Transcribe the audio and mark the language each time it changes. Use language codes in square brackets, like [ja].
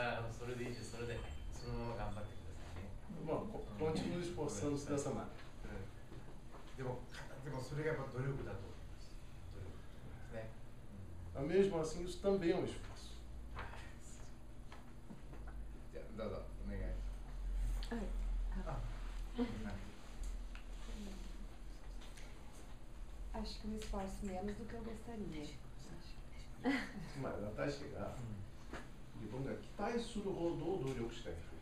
[ja] それでいいです。それでそのまま頑張ってくださいね。 [pt] Bom, continue esforçando-se dessa maneira. [ja] でもそれがやっぱ努力だと思います。努力ですね。 [pt] Mesmo assim, isso também é um esforço. [ja] じゃあどうぞお願い。 [pt] Acho que me esforço menos do que eu gostaria. Mas até chegar, [ja] 自分が期待するほど努力したい。